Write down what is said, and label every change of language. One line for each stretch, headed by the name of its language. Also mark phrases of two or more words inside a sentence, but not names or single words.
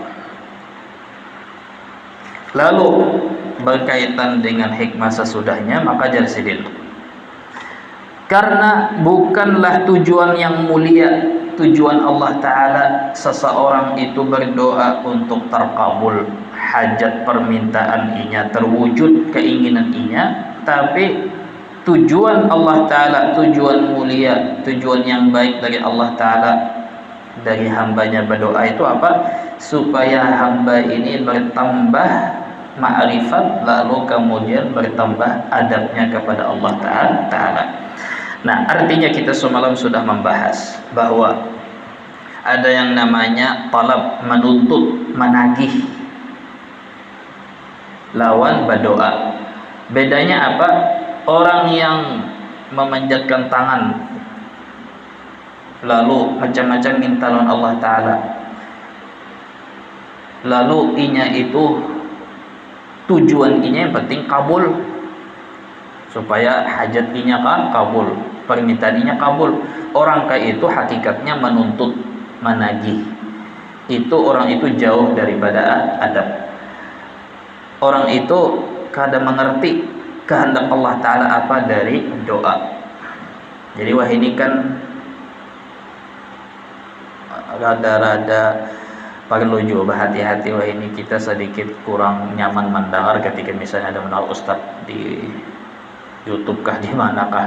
Indonesian: Lalu berkaitan dengan hikmah sesudahnya, maka jarsidin, karena bukanlah tujuan yang mulia, tujuan Allah Ta'ala seseorang itu berdoa untuk terkabul, hajat permintaan inya terwujud, keinginan inya, tapi tujuan Allah Ta'ala, tujuan mulia, tujuan yang baik dari Allah Ta'ala dari hambanya berdoa itu apa? Supaya hamba ini bertambah ma'rifat, lalu kemudian bertambah adabnya kepada Allah Ta'ala. Nah, artinya kita semalam sudah membahas bahwa ada yang namanya talab, menuntut, menagih, lawan berdoa. Bedanya apa? Orang yang memanjatkan tangan lalu macam-macam minta lawan Allah Ta'ala, lalu inya itu tujuan inya yang penting kabul, supaya hajat inya kan kabul, permintaan inya kabul. Orang kayak itu hakikatnya menuntut, menagih. Itu orang itu jauh daripada adab. Orang itu kadang mengerti kehendak Allah Ta'ala apa dari doa. Jadi wah ini kan rada-rada perlu juga hati-hati, wah ini kita sedikit kurang nyaman mendengar ketika misalnya ada mendengar ustadz di YouTube kah, di manakah.